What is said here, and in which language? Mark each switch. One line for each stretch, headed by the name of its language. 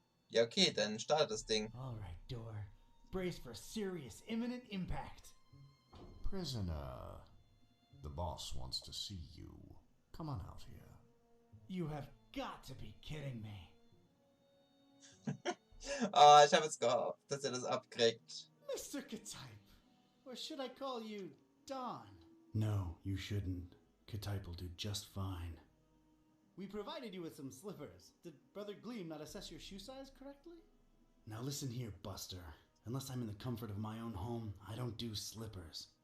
German: Ja, okay, dann startet das Ding.
English: All right, door. Brace for serious, imminent impact. Prisoner, the boss wants to see you. Come on out here. You have got to be kidding me.
German: Oh, ich habe jetzt gehofft, dass er das abkriegt.
English: Mr. Katype, or should I call you Don? No, you shouldn't. Katype will do just fine. We provided you with some slippers. Did Brother Gleam not assess your shoe size correctly? Now listen here, Buster. Unless I'm in the comfort of my own home, I don't do slippers.